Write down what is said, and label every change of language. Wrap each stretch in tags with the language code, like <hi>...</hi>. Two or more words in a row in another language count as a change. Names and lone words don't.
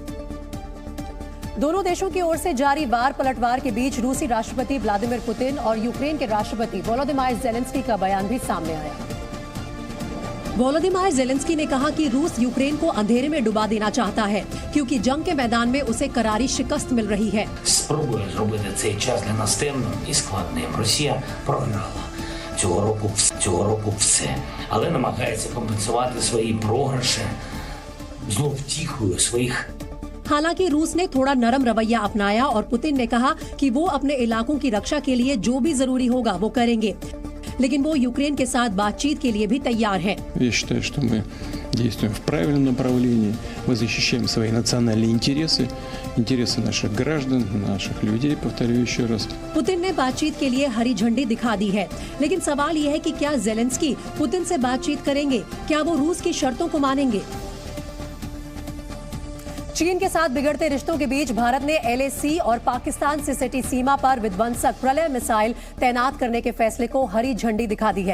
<hi>दोनों देशों की ओर से जारी वार पलटवार के बीच रूसी राष्ट्रपति व्लादिमीर पुतिन और यूक्रेन के राष्ट्रपति वोलोदिमीर ज़ेलेंस्की का बयान भी सामने आया। वोलोदिमीर ज़ेलेंस्की ने कहा कि रूस यूक्रेन को अंधेरे में डुबा देना चाहता है, क्योंकि जंग के मैदान में उसे करारी शिकस्त मिल रही है।</hi> <uk>Спробує зробити цей час для нас темним і складним. Росія програла цього року все, але намагається компенсувати свої програші знов втіхою своїх.</uk> <hi>हालांकि रूस ने थोड़ा नरम रवैया अपनाया और पुतिन ने कहा कि वो अपने इलाकों की रक्षा के लिए जो भी जरूरी होगा वो करेंगे, लेकिन वो यूक्रेन के साथ बातचीत के लिए भी तैयार है।</hi> <ru>Я считаю, что мы действуем в правильном направлении. Мы защищаем свои национальные интересы, интересы наших граждан, наших людей, повторю еще раз.</ru> <hi>पुतिन ने बातचीत के लिए हरी झंडी दिखा दी है, लेकिन सवाल यह है कि क्या ज़ेलेंस्की पुतिन से बातचीत करेंगे? क्या वो रूस की शर्तों को मानेंगे? चीन के साथ बिगड़ते रिश्तों के बीच भारत ने LAC और पाकिस्तान से सटी सीमा पर विध्वंसक प्रलय मिसाइल तैनात करने के फैसले को हरी झंडी दिखा दी है।</hi>